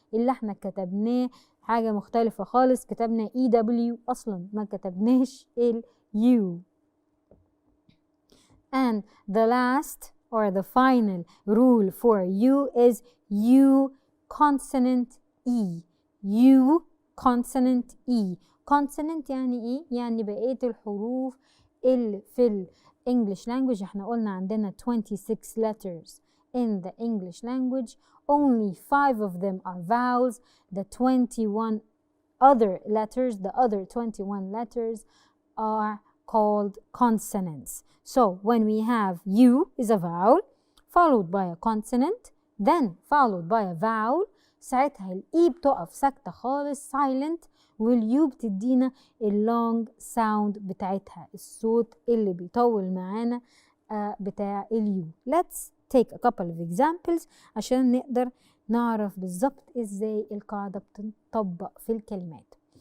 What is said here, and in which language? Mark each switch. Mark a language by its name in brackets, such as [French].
[Arabic] اللي احنا كتبناه حاجة مختلفة خالص، كتبنا EW أصلا ما كتبناش ال U. [English] And the last or the final rule for U is U consonant E. U consonant E. [Arabic] consonant يعني ايه؟ يعني بقية الحروف اللي في ال English language. [English] احنا قلنا عندنا 26 letters in the English language. Only 5 of them are vowels. The 21 other letters, the other 21 letters are called consonants. [Arabic] So when we have U is a vowel followed by a consonant then followed by a vowel، ساعتها الإي بتقف ساكتة خالص silent، واليو بتدينا اللونج ساوند بتاعتها، الصوت اللي بيطول معانا بتاع اليو. [English] Let's take a couple of examples عشان نقدر نعرف بالظبط ازاي القاعدة بتطبق في الكلمات.